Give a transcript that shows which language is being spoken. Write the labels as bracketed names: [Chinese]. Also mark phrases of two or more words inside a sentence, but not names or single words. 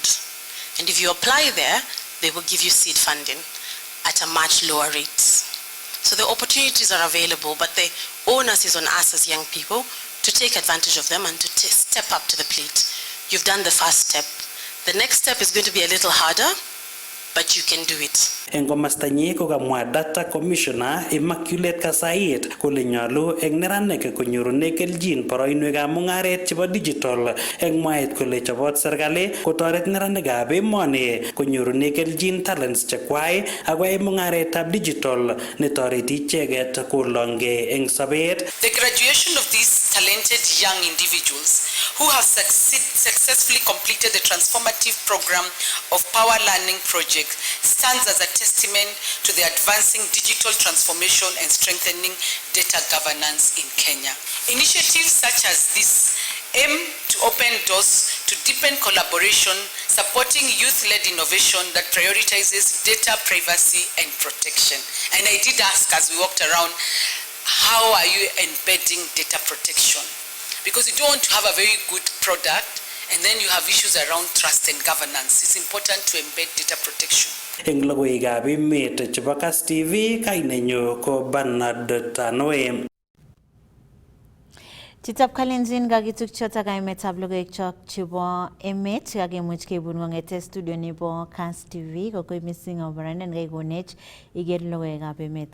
[English] And if you apply there, they will give you seed funding at a much lower rate. So the opportunities are available, but the onus is on us as young people to take advantage of them and to step up to the plate. You've done the first step. The next step is going to be a little harder, but you can do it. [Kalenjin] Eng komastanyi kokamwa [English] Data Commissioner [Kalenjin] Immaculate Kasait kole nyolu eng neranik konyorune keljin boroinwekab mung'aret chebo digital eng mwaet kole chobot serikali kotoret neranikab emoni konyorune keljin talents chekwai akoyai mung'aretab digital netoreti icheket kolongei eng sobet. [English] The graduation of these talented young individuals who have successfully completed the transformative program of Power Learning Project stands as a testament to the advancing digital transformation and strengthening data governance in Kenya. Initiatives such as this aim to open doors to deepen collaboration, supporting youth-led innovation that prioritizes data privacy and protection. And I did ask as we walked around, how are you embedding data protection? Because you don't want to have a very good product and then you have issues around trust and governance. It's important to embed data protection. [Kalenjin] Eng logoiwekab emet chebo Kass TV, kainenyu ko Bernard Tanoe. Chitab Kalenjin kakituk chotok kaimetab logoiwek chok chebo emet kakemuch keibun kong'ete studio nebo Kass TV kokoi missing obaranden kaikonech iker logoiwekab emet.